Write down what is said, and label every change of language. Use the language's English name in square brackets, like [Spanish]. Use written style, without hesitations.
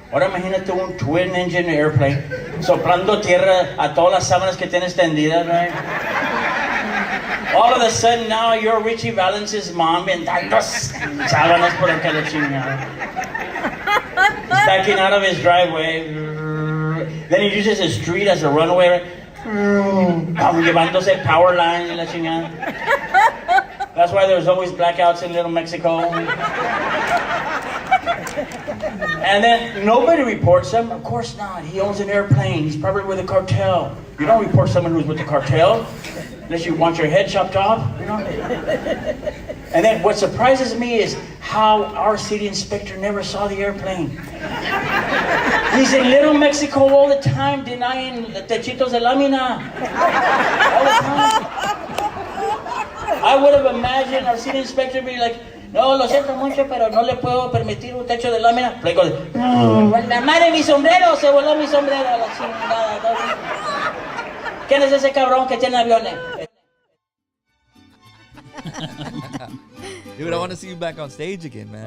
[Spanish] Ahora imagínate un [English] twin engine airplane [Spanish] soplando tierra a todas las sábanas que tienes tendidas, [English] right? All of a sudden now you're Richie Valence's mom [Spanish] vendando sábanas por acá la chingada. [English] He's backing out of his driveway. Then he uses the street as a runway, right? [Spanish] Llevándose power lines y la chingada. [English] That's why there's always blackouts in Little Mexico. And then nobody reports him. Of course not. He owns an airplane. He's probably with a cartel. You don't report someone who's with the cartel unless you want your head chopped off. And then what surprises me is how our city inspector never saw the airplane. He's in Little Mexico all the time denying the [Spanish] techitos de lámina. [English] All the time. I would have imagined our city inspector be like, [Spanish] no, lo siento mucho, pero no le puedo permitir un techo de lámina. [English] Like, [Spanish] la madre mi sombrero, se voló mi sombrero, la chingada. ¿Quién es ese cabrón que tiene aviones? [English] Dude, I want to see you back on stage again, man.